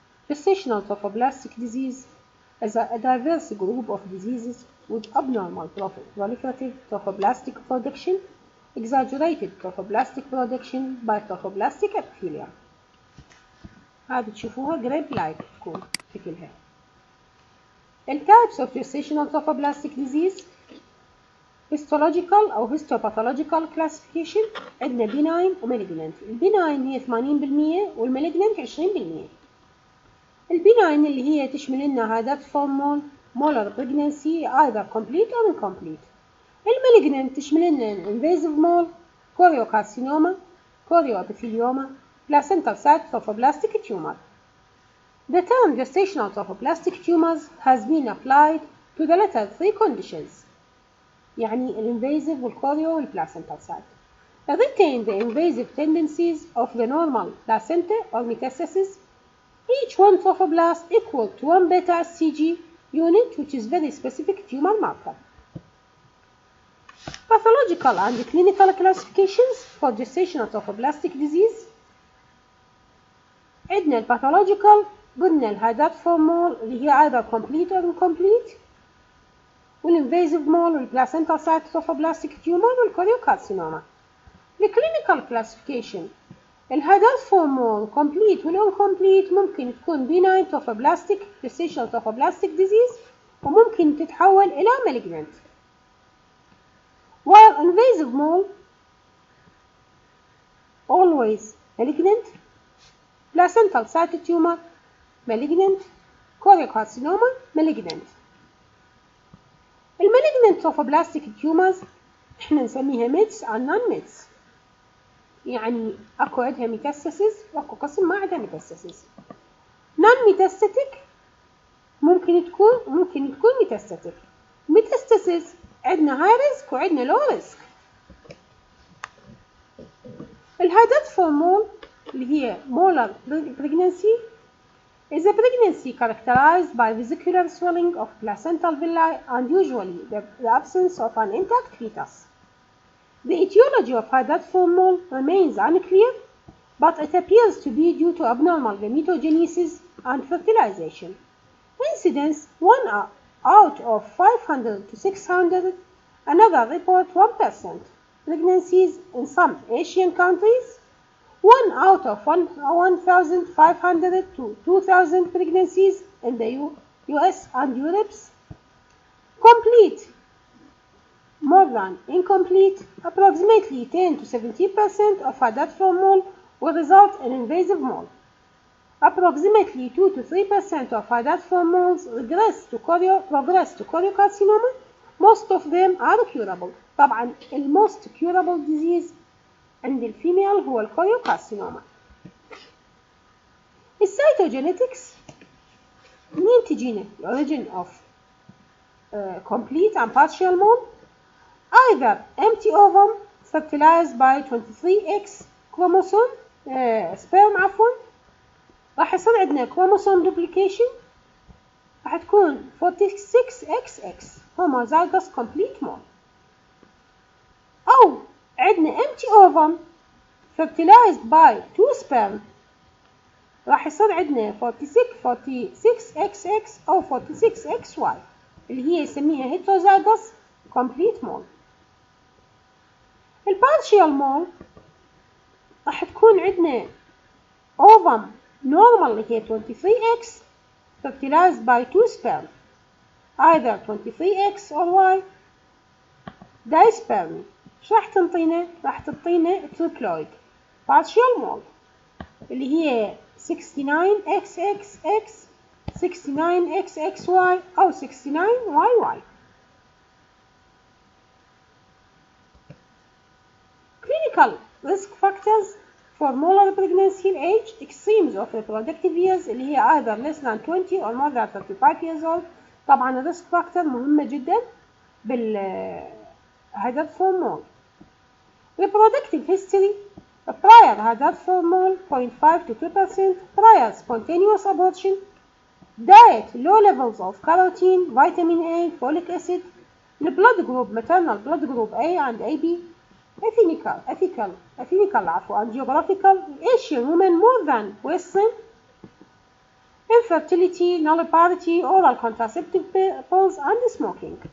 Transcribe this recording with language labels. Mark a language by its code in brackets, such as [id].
[en] Gestational trophoblastic disease is a diverse group of diseases with abnormal proliferative trophoblastic production, exaggerated trophoblastic production by trophoblastic epithelium. [ar] هذه تشوفوها grape like تكون شكلها. [en] The types of gestational trophoblastic disease: histological أو histopathological classification. [ar] عندنا benign ومalignant. البناين هي 80% والمalignant 20%. البناين اللي هي تشمل لنا عادات فورمول molar pregnancy either complete or incomplete. [en] المalignant تشمل لنا invasive mole, choriocarcinoma, chorioepithelioma, placental site trophoblastic tumor. The term gestational trophoblastic tumors has been applied to the latter three conditions. [ar] يعني الinvasive والchoreo والplacental site. [en] Retain the invasive tendencies of the normal placenta or metastasis. Each one trophoblast equal to 1 beta CG unit, which is very specific tumor marker. Pathological and clinical classifications for gestational trophoblastic disease. [ar] عندنا الباثولوجيكال قلنا الهادات فورمول اللي هي [en] either complete or incomplete، [ar] والinvasive mole والplacental site trophoblastic tumor والchoriocarcinoma. الكلينيكال كلاسيفيكيشن الهادات فورمول complete والincomplete ممكن تكون benign trophoblastic gestational trophoblastic disease وممكن تتحول إلى malignant. [en] While invasive mole always malignant, placental site tumor malignant, choriocarcinoma malignant. [ar] المalignant trophoblastic tumors احنا نسميها ميتس أو نون ميتس، يعني اكو عندها ميتاستاسيس واكو قسم ما عندها ميتاستاسيس. نون ميتاستاتيك ممكن تكون ميتاستاتيك. ميتاستاسيس عندنا هاي ريسك وعندنا لو ريسك. [en] الهادات فورمول اللي هي molar pregnancy is a pregnancy characterized by vesicular swelling of placental villi and usually the absence of an intact fetus. The etiology of haadat formol remains unclear, but it appears to be due to abnormal gametogenesis and fertilization. Incidence 1 out of 500 to 600, another report 1%. Pregnancies in some Asian countries, 1 out of 1,500 to 2,000 pregnancies in the US and Europe. Complete more than incomplete. Approximately 10 to 70% of haadat formol will result in invasive mole. Approximately 2 to 3% of haadat formols progress to choriocarcinoma. Most of them are curable. [ar] طبعا [en] most curable disease [ar] عند الفيميل هو الchoriocarcinoma. الcytogenetics منين تجينا [en] origin of complete and partial mole. Either empty ovum fertilized by 23X chromosome sperm [ar] راح يصير عندنا [en] chromosome duplication [ar] راح تكون [en] 46XX homozygous complete mole، أو عندنا empty ovum fertilized by 2 sperm راح يصير عندنا 46XX أو 46XY [ar] اللي هي يسميها [en] heterozygous complete mole. [ar] البارشيال مول راح تكون عندنا [en] ovum normal اللي هي 23X fertilized by 2 sperm either 23X or Y dispermy. [ar] شو راح تنطينا؟ راح تعطينا triploid partial mole اللي هي 69XXX 69XXY أو 69YY. [en] Clinical risk factors for molar pregnancy age extremes of reproductive years اللي هي either less than 20 or more than 35 years old. [ar] طبعا الريسك فاكتور مهمة جدا بالهادات فورمول. [en] Reproductive history prior هادات فورمول 0.5 to 2%, prior spontaneous abortion diet, low levels of carotene, vitamin A, folic acid, the blood group, maternal blood group A and AB, ethnical and geographical, Asian women more than Western, infertility, nulliparity, oral contraceptive pills, and smoking.